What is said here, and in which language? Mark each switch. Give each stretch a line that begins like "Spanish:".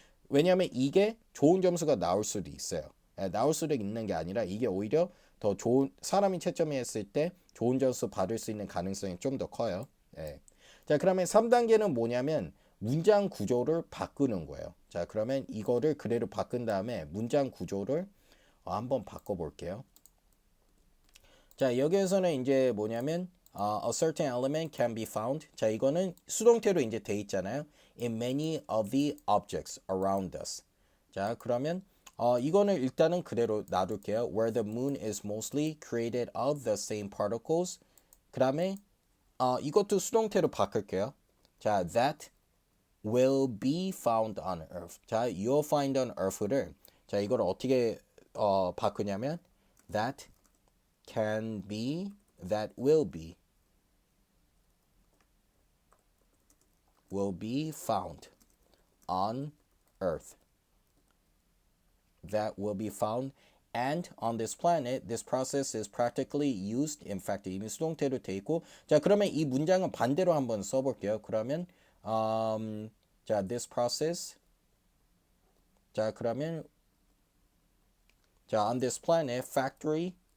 Korean: 왜냐하면 이게 좋은 점수가 나올 수도 있어요. 나올 수도 있는 게 아니라 이게 오히려 더 좋은 사람이 채점했을 때 좋은 점수 받을 수 있는 가능성이 좀 더 커요. 자, 그러면 3단계는 뭐냐면 문장 구조를 바꾸는 거예요. 자, 그러면 이거를 그대로 바꾼 다음에 문장 구조를 한번 바꿔볼게요.
English: 자,
Korean: 여기에서는 이제 뭐냐면
English: a certain element can be found.
Korean: 자, 이거는 수동태로 이제 돼 있잖아요.
English: In many of the objects around us.
Korean: 자, 그러면 이거는 일단은 그대로 놔둘게요.
English: Where the moon is mostly created of the same particles.
Korean: 그 다음에 이것도 수동태로 바꿀게요.
English: 자, that will be found on earth. 자, you'll find on earth를 자,
Korean: 이걸 어떻게 바꾸냐면
English: that can be, that will be found on earth. That will be found and on this planet. This process is practically used. In fact,
Korean: 이미 수동태로 돼 있고. 자, 그러면 이 문장은 반대로 한번 써볼게요.
English: 그러면 자, this process. 자, 그러면 자, on this planet, factory.